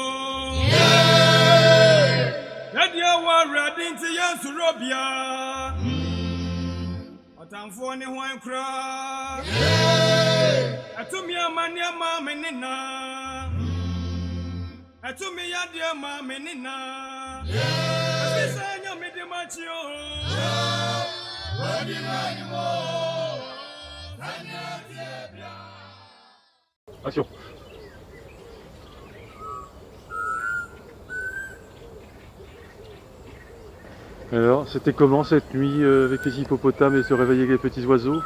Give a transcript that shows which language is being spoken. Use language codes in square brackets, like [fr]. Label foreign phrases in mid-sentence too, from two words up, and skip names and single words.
[ak] Yadi awara dinti yensuro bia. Otamfo ne hwan kra. Atumi amani ama menina. Atumi yadi ama menina. [en] Action. [fr] Alors, c'était comment cette nuit avec les hippopotames et se réveiller avec les petits oiseaux?